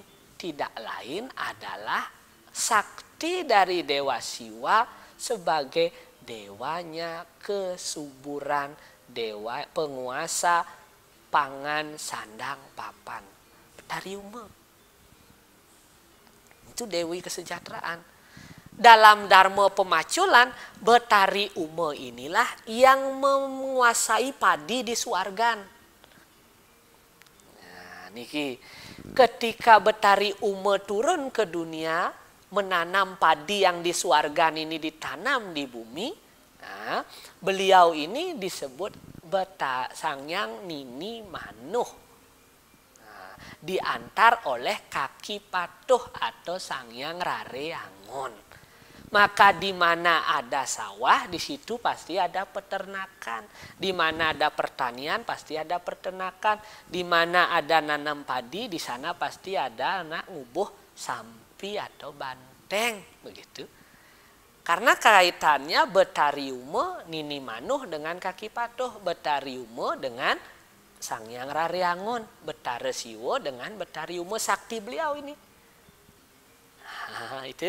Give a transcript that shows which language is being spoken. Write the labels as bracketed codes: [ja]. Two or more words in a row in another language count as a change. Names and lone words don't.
[id] Tidak lain adalah sakti dari Dewa Siwa sebagai dewanya kesuburan, dewa penguasa pangan sandang papan. Betari Uma. Itu Dewi kesejahteraan. Dalam Dharma Pemaculan, Betari Uma inilah yang menguasai padi di Suargan. Nah, niki ketika Betari Uma turun ke dunia, menanam padi yang di Suargan ini ditanam di bumi. Nah, beliau ini disebut Sanghyang Nini Manuh. Nah, diantar oleh Kaki Patuh atau Sanghyang Rare Angon. Maka di mana ada sawah, di situ pasti ada peternakan. Di mana ada pertanian, pasti ada peternakan. Di mana ada nanam padi, di sana pasti ada [ban] anak ngubuh sampi [id] atau banteng, begitu. Karena kaitannya betariume nini manuh dengan kaki patuh, betariume dengan Sangyang Raryangon, betara siwo dengan betariume sakti beliau ini. Nah, itu.